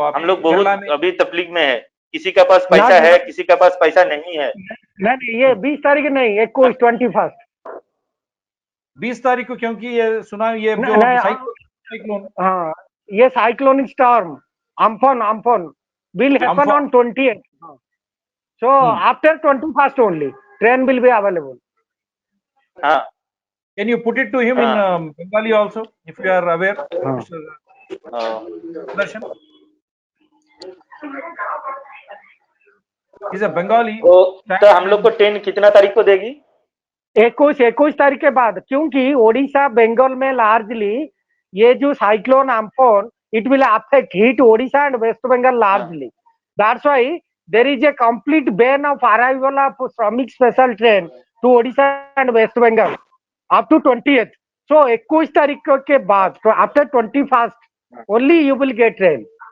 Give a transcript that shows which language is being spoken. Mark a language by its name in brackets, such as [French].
[Hindi] हम लोग बहुत अभी तकलीफ में है। किसी का पास पैसा है, किसी का पास पैसा नहीं है। नहीं, ये 20 तारीख नहीं, 21 20 तारीख को, क्योंकि ये सुना ये जो साइक्लोन, हाँ, ये [English] Cyclonic storm Amphan will happen on 20th. So after 21st only, train will be available. Can you put it to him in Bengali also, if you are aware, Darshan? He's a Bengali. [Hindi] तो हम लोग को train कितना तारीख को देगी? 21 तारीख के बाद, क्योंकि ओडिशा बंगाल में लार्जली ये जो cyclone Amphan, [English] it will affect hit Odisha and West Bengal largely. That's why there is a complete ban of arrival of Shramik special train to Odisha and West Bengal up to 20th. So [Hindi] 21 तारीख के बाद, [English] so after 21st only you will get train.